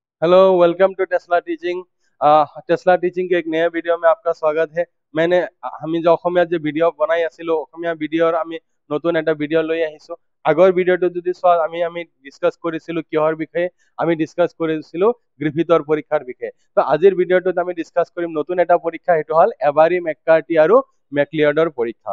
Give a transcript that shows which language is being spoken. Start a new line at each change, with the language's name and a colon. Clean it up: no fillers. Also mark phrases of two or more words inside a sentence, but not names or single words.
Hindi: हेलो, वेलकम टू टेस्ला टीचिंग। टेस्ला टीचिंग के एक नए वीडियो में आपका स्वागत है।
Assamese: मैंने আমি যে অসমীয়া যে ভিডিঅ' বনাই আছিলো, অসমীয়া ভিডিঅ'ৰ আমি নতুন এটা ভিডিঅ' লৈ আহিছো। আগৰ ভিডিঅ'টো যদি চোৱা, আমি ডিছকাছ কৰিছিলো কিহৰ বিষয়ে। আমি ডিছকাছ কৰিছিলো গ্ৰিফিথৰ পৰীক্ষাৰ বিষয়ে। তো আজিৰ ভিডিঅ'টোত আমি ডিছকাছ কৰিম নতুন এটা পৰীক্ষা, সেইটো হ'ল এভাৰী মেককাৰ্টি আৰু মেকলিঅডৰ পৰীক্ষা।